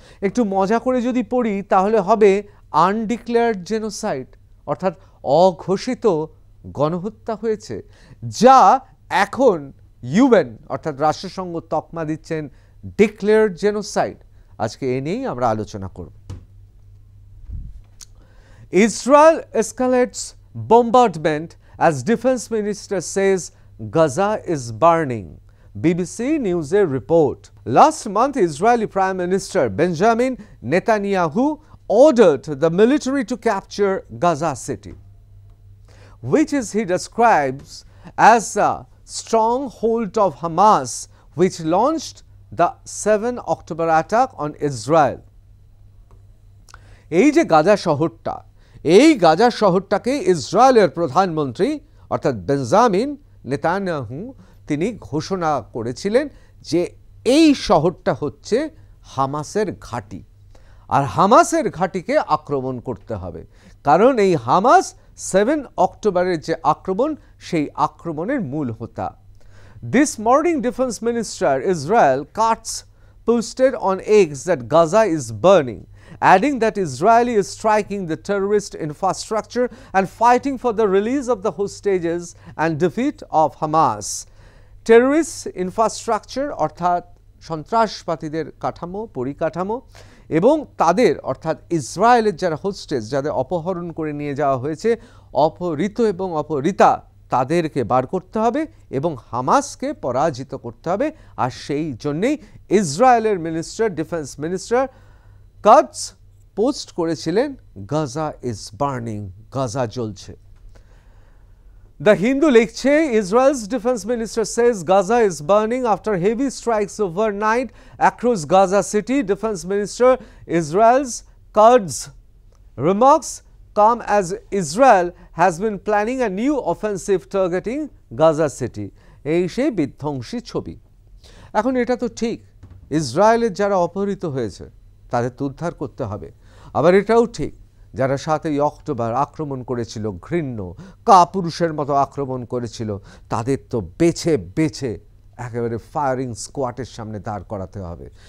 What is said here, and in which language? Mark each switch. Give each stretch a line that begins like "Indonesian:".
Bangla: একটু মজা করে যদি পড়ি তাহলে হবে আনডিক্লেয়ার্ড জেনোসাইড, অর্থাৎ অঘোষিত গণহত্যা হয়েছে, যা এখন ইউএন অর্থাৎ রাষ্ট্রসংঘ তকমা দিচ্ছেন ডিক্লেয়ার্ড জেনোসাইড। আজকে এ নিয়েই আমরা আলোচনা করব।
English: Israel escalates bombardment as defense minister says Gaza is burning. BBC News report. Last month, Israeli Prime Minister Benjamin Netanyahu ordered the military to capture Gaza City, which he describes as a stronghold of Hamas, which launched the 7 October attack on Israel.
Bangla: এই যে গাজা শহরটা, এই গাজা শহরটাকে ইসরায়েলের প্রধানমন্ত্রী অর্থাৎ Benjamin Netanyahu তিনি ঘোষণা করেছিলেন যে এই শহরটা হচ্ছে হামাসের ঘাঁটি, আর হামাসের ঘাঁটিকে আক্রমণ করতে হবে। কারণ এই হামাস 7 অক্টোবরের যে আক্রমণ, সেই আক্রমণের মূল হোতা।
English: This morning, Defense Minister Israel Katz posted on X that Gaza is burning, adding that Israel is striking the terrorist infrastructure and fighting for the release of the hostages and defeat of Hamas. Terrorist infrastructure
Bangla: অর্থাৎ সন্ত্রাসবাদীদের কাঠামো, পরিকাঠামো, এবং তাদের অর্থাৎ ইসরায়েলের যারা hostess, যাদের অপহরণ করে নিয়ে যাওয়া হয়েছে, অপহৃত এবং অপহৃতা, তাদেরকে বার করতে হবে এবং হামাসকে পরাজিত করতে হবে। আর সেই জন্যেই ইসরায়েলের minister, defence minister Katz post করেছিলেন
English: Gaza is burning,
Bangla: গাজা জ্বলছে।
English: The Hindu
Bangla: লিখছে,
English: Israel's defense minister says Gaza is burning after heavy strikes overnight across Gaza city. Defense minister Israel's Katz remarks come as Israel has been planning a new offensive targeting Gaza city.
Bangla: এই সেই বিধ্বংসী ছবি। এখন এটা তো ঠিক, ইসরায়েলের যারা অপহৃত হয়েছে তাদের তো উদ্ধার করতে হবে। আবার এটাও ঠিক, যারা 7 অক্টোবর আক্রমণ করেছিল, ঘৃণ্য কাপুরুষের মতো আক্রমণ করেছিল, তাদের তো বেছে বেছে একেবারে ফায়ারিং স্কোয়াডের সামনে দাঁড় করাতে হবে।